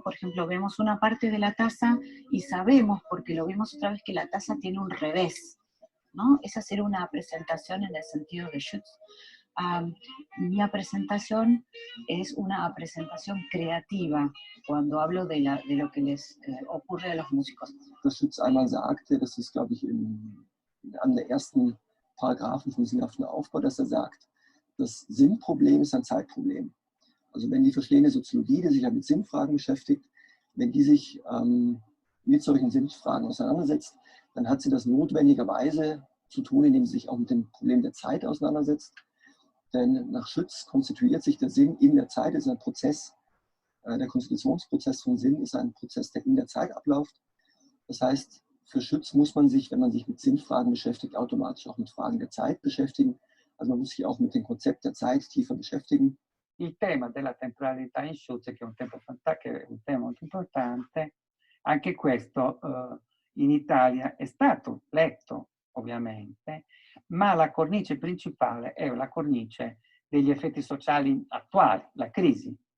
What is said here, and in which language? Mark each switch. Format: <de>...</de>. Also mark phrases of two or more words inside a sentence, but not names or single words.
<es>Por ejemplo, vemos una parte de la taza y sabemos, porque lo vimos otra vez, que la taza tiene un revés, ¿no? Esa sería una presentación en el sentido de Schütz. Mi presentación es una presentación creativa cuando hablo de lo que les ocurre a los músicos.</es> <de>Was Schütz einmal sagte, das ist, glaube ich, in einem der ersten Paragraphen vom sinnhaften Aufbau, dass er sagt, das Sinnproblem ist ein Zeitproblem. Also wenn die verschiedene Soziologie, die sich ja mit Sinnfragen beschäftigt, wenn die sich mit solchen Sinnfragen auseinandersetzt, dann hat sie das notwendigerweise zu tun, indem sie sich auch mit dem Problem der Zeit auseinandersetzt. Denn nach Schütz konstituiert sich der Sinn in der Zeit, ist ein Prozess, der Konstitutionsprozess von Sinn ist ein Prozess, der in der Zeit abläuft. Das heißt, für Schütz muss man sich, wenn man sich mit Sinnfragen beschäftigt, automatisch auch mit Fragen der Zeit beschäftigen. Also man muss sich auch mit dem Konzept der Zeit tiefer beschäftigen.</de> <it>Il tema della temporalità in Schütz, che è un tema molto importante, anche questo in Italia è stato letto, ovviamente, ma la cornice principale è la cornice degli effetti sociali attuali, la crisi</it>